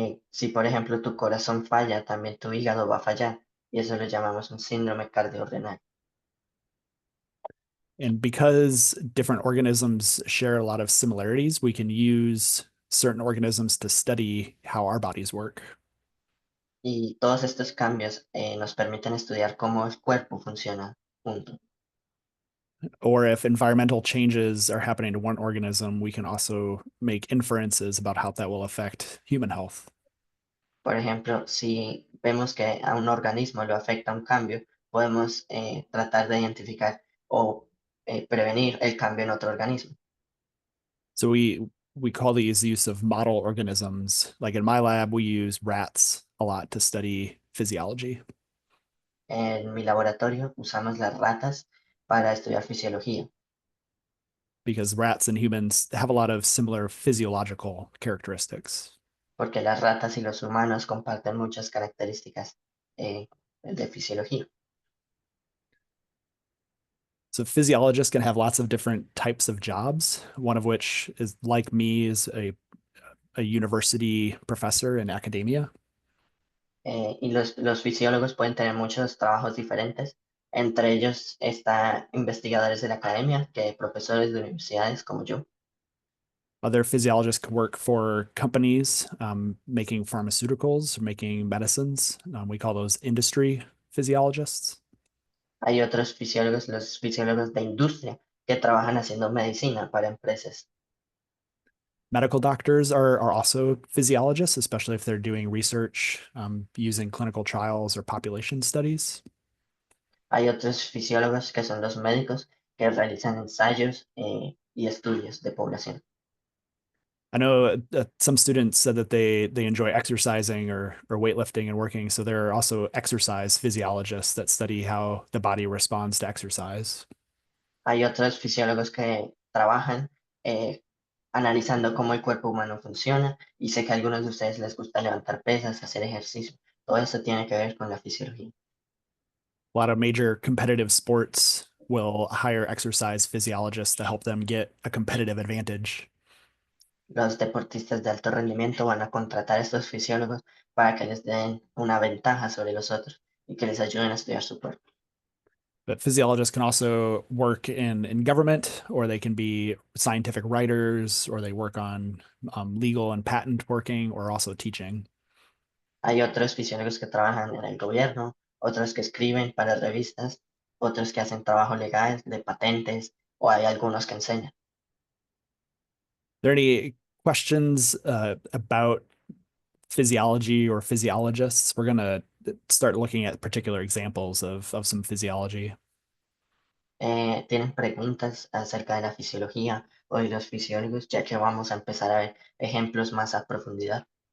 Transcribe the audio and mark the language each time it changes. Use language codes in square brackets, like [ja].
[es] Si, por ejemplo, tu corazón falla, también tu hígado va a fallar, y eso lo llamamos un síndrome cardiorrenal. [en] And because different organisms share a lot of similarities, we can use certain organisms to study how our bodies work. [es] Y todos estos cambios nos permiten estudiar cómo el cuerpo funciona junto. [en] Or if environmental changes are happening to one organism, we can also make inferences about how that will affect human health. [es] Por ejemplo, si vemos que a un organismo lo afecta un cambio, podemos tratar de identificar o prevenir el cambio en otro organismo. [en] So we call these use of model organisms. Like in my lab, we use rats a lot to study physiology. [es] En mi laboratorio usamos las ratas para estudiar fisiología, [en] Because rats and humans have a lot of similar physiological characteristics. [es] porque las ratas y los humanos comparten muchas características de fisiología. [en] So physiologists can have lots of different types of jobs, one of which is like me is a university professor in academia. [es] Y los fisiólogos pueden tener muchos trabajos diferentes. Entre ellos está investigadores de la academia, que profesores de universidades como yo. [en] Other physiologists can work for companies making pharmaceuticals, making medicines. We call those industry physiologists. [es] Hay otros fisiólogos, los fisiólogos de industria, que trabajan haciendo medicina para empresas. [en] Medical doctors are also physiologists, especially if they're doing research using clinical trials or population studies. [es] Hay otros fisiólogos que son los médicos que realizan ensayos y estudios de población. [en] I know some students said that they enjoy exercising or weightlifting and working. So there are also exercise physiologists that study how the body responds to exercise. [es] Hay otros fisiólogos que trabajan analizando cómo el cuerpo humano funciona y sé que a algunos de ustedes les gusta levantar pesas, hacer ejercicio. Todo eso tiene que ver con la fisiología. [en] A lot of major competitive sports will hire exercise physiologists to help them get a competitive advantage. [es] Los deportistas de alto rendimiento van a contratar a estos fisiólogos para que les den una ventaja sobre los otros y que les ayuden a estudiar su cuerpo. [en] But physiologists can also work in government, or they can be scientific writers, or they work on legal and patent working, or also teaching. [es] Hay otros fisiólogos que trabajan en el gobierno, otros que escriben para revistas, otros que hacen trabajo legal de patentes o hay algunos que enseñan. [en] Are there any questions about physiology or physiologists? We're going to start looking at particular examples of some physiology. [es] ¿Tienen preguntas acerca de la fisiología o de los fisiólogos? Ya que vamos a empezar a ver ejemplos más a profundidad.